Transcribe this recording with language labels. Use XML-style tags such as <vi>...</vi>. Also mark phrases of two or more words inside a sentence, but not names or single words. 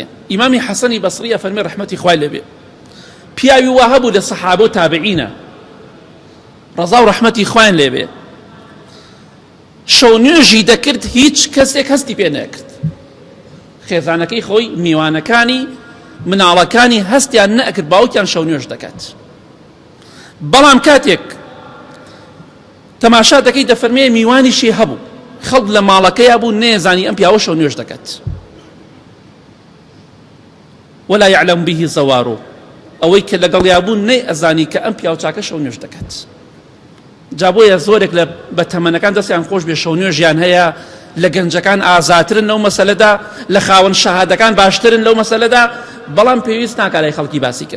<ckb>ئیمامی حەسەنی بەسریە فەرمێ ڕەحمەتی خوای لێبێ، پیاوی وا هەبوو لە سەحابە و تابعینە ڕەزا و ڕەحمەتی خوایان لێبێ، شەو نوێژی دەکرد هیچ کەسێک هەستی پێ نەکرد، خێزانەکەی خۆی میوانەکانی مناڵەکانی هەستیان نەکرد باوکیان شەو نوێژ دەکات. بەڵام کاتێک تەماشا دەکەی دەفەرمێ میوانیشی هەبوو، خەڵک لە ماڵەکەی بوو نێزانی ئەم پیاوە شەو نوێژ دەکات.</ckb> <ar>ولا يعلم به زوارو،</ar> <ckb>ئەوەی کە لەگەڵیا بوون نەی ئەزانی کە ئەم پیاو چاکە شەو نوێژ دەکات. جا بۆیە زۆرێک لە بەتەمەنەکان دەستیان خۆش بێ شەو نوێژیان هەیە، لە گەنجەکان ئازاترن لەو مەسەلەدا، لە خاوەن شەهادەکان باشترن لەو مەسەلەدا، بەڵام پێویست ناکات لای خەڵکی باسیکەن.</ckb>